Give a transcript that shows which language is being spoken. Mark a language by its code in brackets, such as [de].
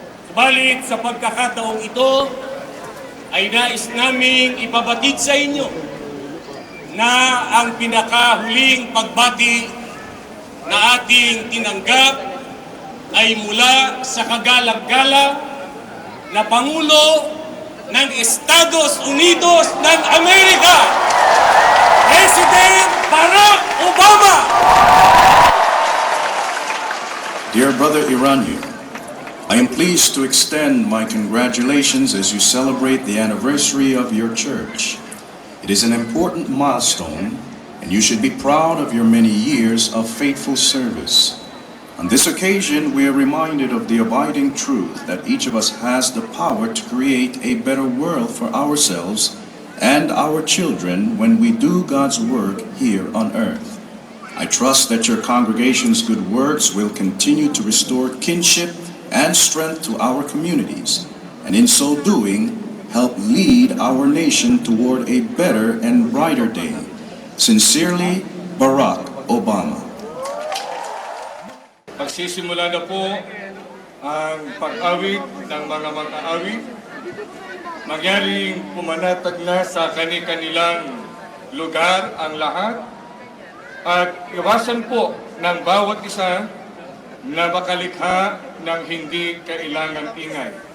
[tl] Subalit sa pagkakataong ito, ay nais naming ipabatid sa inyo na ang pinakahuling pagbati na ating tinanggap ay mula sa kagalang-galang na Pangulo ng Estados Unidos ng Amerika, President Barack Obama. [en] Dear Brother Iranyu, I am pleased to extend my congratulations as you celebrate the anniversary of your church. It is an important milestone, and you should be proud of your many years of faithful service. On this occasion, we are reminded of the abiding truth that each of us has the power to create a better world for ourselves and our children when we do God's work here on earth. I trust that your congregation's good works will continue to restore kinship and strength to our communities, and in so doing, help lead our nation toward a better and brighter day. Sincerely, Barack Obama. [tl] Magsisimula na po ang pag-awit ng mga mag-aawit. Mangyaring pumanatag na sa kani-kanilang lugar ang lahat. At iwasan po ng bawat isa na makalikha ng hindi kailangang ingay.